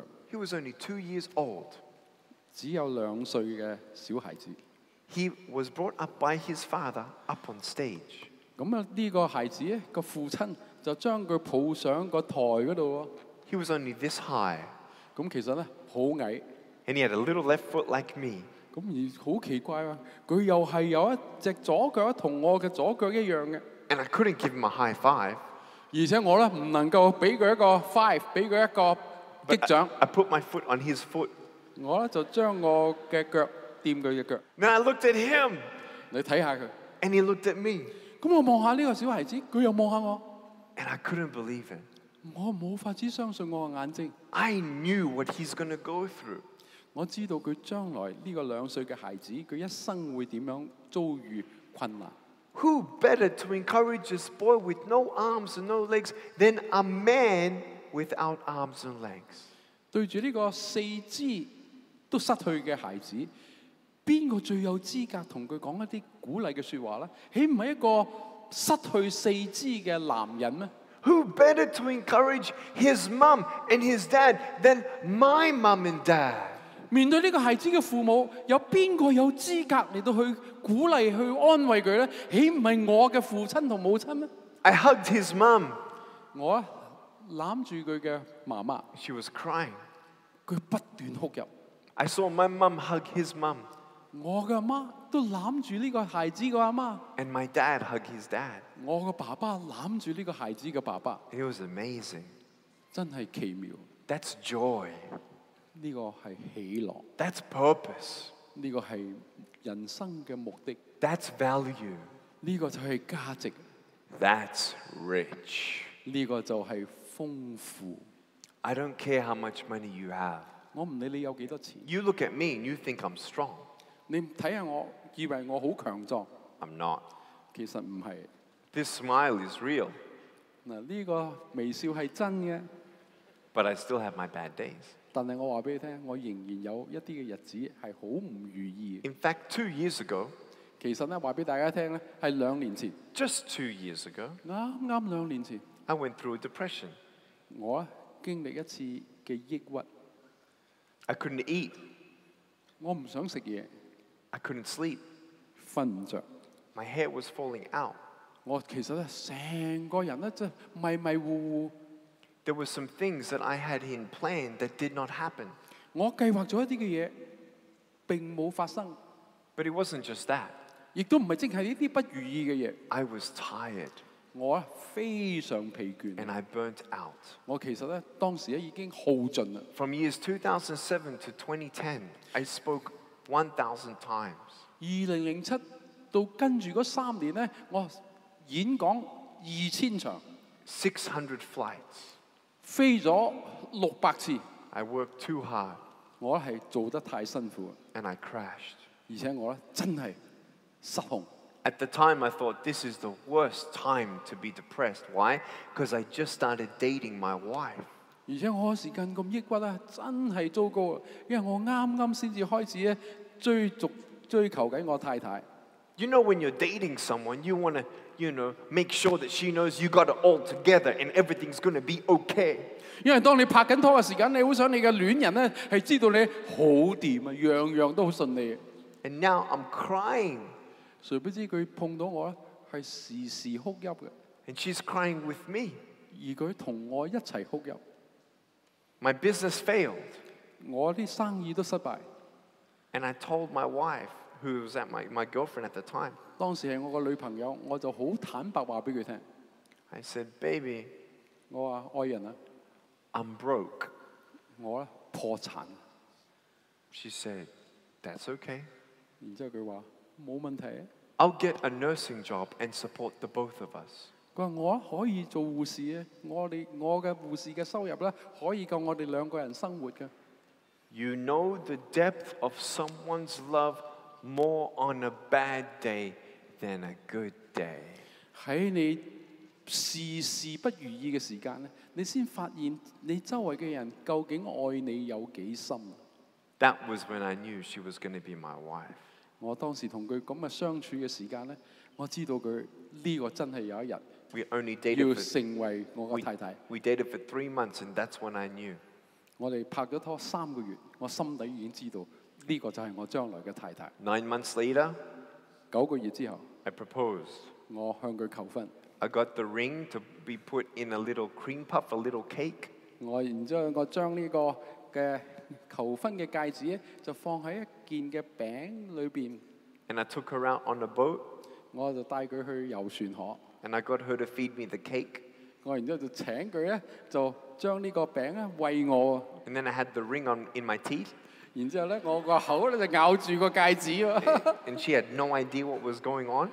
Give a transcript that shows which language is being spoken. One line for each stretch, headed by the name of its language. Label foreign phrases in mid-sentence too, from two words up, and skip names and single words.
English: He was only 2 years old.
Cantonese: 只有2歲嘅小孩子。
English: He was brought up by his father up on stage.
Cantonese: 咁啊，呢個孩子咧個父親就將佢抱上個台嗰度喎。
English: He was only this high,
Cantonese: 咁其實咧好矮，
English: and he had a little left foot like me.
Cantonese: 咁而好奇怪啊！佢又係有一隻左腳同我嘅左腳一樣嘅，
English: And I couldn't give him a high five.
Cantonese: 而且我咧唔能夠俾佢一個 five， 俾佢一個擊
English: But
Cantonese: 掌，
English: I put my foot on his foot.
Cantonese: 我咧就將我嘅腳掂佢嘅腳。
English: Then I looked at him,
Cantonese: 你睇下佢，
English: and he looked at me.
Cantonese: 咁我望下呢個小孩子，佢又望下我，
English: And I couldn't believe it.
Cantonese: 我冇法子相信我嘅眼睛。
English: I knew what he's going to go through.
Cantonese: 我知道佢將來呢個2歲嘅孩子，佢一生會點樣遭遇困難。
English: Who better to encourage this boy with no arms and no legs than a man without arms and legs?
Cantonese: 對住呢個四肢都失去嘅孩子，邊個最有資格同佢講一啲鼓勵嘅説話呢？豈唔係一個失去四肢嘅男人咩？
English: Who better to encourage his mom and his dad than my mom and dad?
Cantonese: 面對呢個孩子嘅父母，有邊個有資格嚟到去鼓勵、去安慰佢呢？豈唔係我嘅父親同母親咩？
English: I hugged his mom.
Cantonese: 我啊攬住佢嘅媽媽，
English: She was crying.
Cantonese: 佢不斷哭泣。
English: I saw my mom hug his mom,
Cantonese: 我嘅阿媽都攬住呢個孩子嘅阿媽，
English: and my dad hugged his dad.
Cantonese: 我嘅爸爸攬住呢個孩子嘅爸爸，
English: It was amazing.
Cantonese: 真係奇妙。
English: That's joy.
Cantonese: 呢個係喜樂，
English: That's purpose.
Cantonese: 呢個係人生嘅目的，
English: That's value.
Cantonese: 呢個就係價值，
English: That's rich.
Cantonese: 呢個就係豐富。
English: I don't care how much money you have.
Cantonese: 我唔理你有幾多錢，
English: You look at me and you think I'm strong.
Cantonese: 你睇下我，以為我好強壯，
English: I'm not.
Cantonese: 其實唔係。
English: This smile is real,
Cantonese: 嗱，呢個微笑係真嘅，
English: but I still have my bad days.
Cantonese: 但係我話俾你聽，我仍然有一啲嘅日子係好唔如意嘅。
English: In fact, 2 years ago,
Cantonese: 其實咧話俾大家聽咧，係2年前，
English: Just 2 years ago,
Cantonese: 啱啱2年前，
English: I went through a depression.
Cantonese: 我經歷一次嘅抑鬱，
English: I couldn't eat.
Cantonese: 我唔想食嘢，
English: I couldn't sleep.
Cantonese: 瞓唔着。
English: My hair was falling out.
Cantonese: 我其實咧成個人咧即係迷迷糊糊。
English: There were some things that I had in plan that did not happen.
Cantonese: 我計劃咗一啲嘅嘢，並冇發生，
English: But it wasn't just that.
Cantonese: 亦都唔係淨係呢啲不如意嘅嘢。
English: I was tired
Cantonese: 我非常疲倦，
English: and I burnt out.
Cantonese: 我其實咧當時咧已經耗盡啦。
English: From years 2007 to 2010, I spoke 1,000 times.
Cantonese: 2007 到跟住嗰3年咧，我演講2000場，
English: 600 flights.
Cantonese: 飛咗600次。
English: I worked too hard
Cantonese: 我係做得太辛苦，
English: and I crashed.
Cantonese: 而且我咧真係失控。
English: At the time, I thought this is the worst time to be depressed. Why? Because I just started dating my wife.
Cantonese: 而且我嗰時間咁抑鬱咧，真係糟糕啊！因為我啱啱先至開始咧追求緊我太太。
English: You know, when you're dating someone, you want to, make sure that she knows you got it all together and everything's going to be okay.
Cantonese: 因為當你拍緊拖嘅時間，你好想你嘅戀人咧係知道你好掂啊，樣樣都好順利。
English: And now I'm crying.
Cantonese: 誰不知佢碰到我咧係時時哭泣嘅，
English: And she's crying with me.
Cantonese: 而佢同我一齊哭泣。
English: My business failed.
Cantonese: 我啲生意都失敗。
English: And I told my wife, who was my girlfriend at the time,
Cantonese: 當時係我個女朋友，我就好坦白話俾佢聽。
English: I said, baby,
Cantonese: 我話愛人啊，
English: I'm broke.
Cantonese: 我咧破產。
English: She said, that's okay.
Cantonese: 然之後佢話冇問題啊。
English: I'll get a nursing job and support the both of us.
Cantonese: 佢話我可以做護士啊，我嘅護士嘅收入咧可以夠我哋2個人生活嘅。
English: You know the depth of someone's love more on a bad day than a good day.
Cantonese: 喺你事事不如意嘅時間咧，你先發現你周圍嘅人究竟愛你有幾深。
English: That was when I knew she was going to be my wife.
Cantonese: 我當時同佢咁嘅相處嘅時間咧，我知道佢呢個真係有一日
English: We only
Cantonese: 要
English: dated for,
Cantonese: 成為我嘅太太。
English: we dated for 3 months, and that's when I knew.
Cantonese: 我哋拍咗拖3個月，我心底已經知道呢個就係我將來嘅太太。
English: 9 months later,
Cantonese: 9 個月之後，
English: I proposed.
Cantonese: 我向佢求婚。
English: I got the ring to be put in a little cream puff, a little cake.
Cantonese: 然之後我將呢個嘅求婚嘅戒指咧，就放喺一件嘅餅裏邊。
English: And I took her out on a boat,
Cantonese: 我就帶佢去遊船河。
English: and I got her to feed me the cake.
Cantonese: 我然之後就請佢咧，就將呢個餅咧餵我。
English: And then I had the ring in my teeth,
Cantonese: 然之後咧，我個口咧就咬住個戒指喎。
English: and she had no idea what was going on.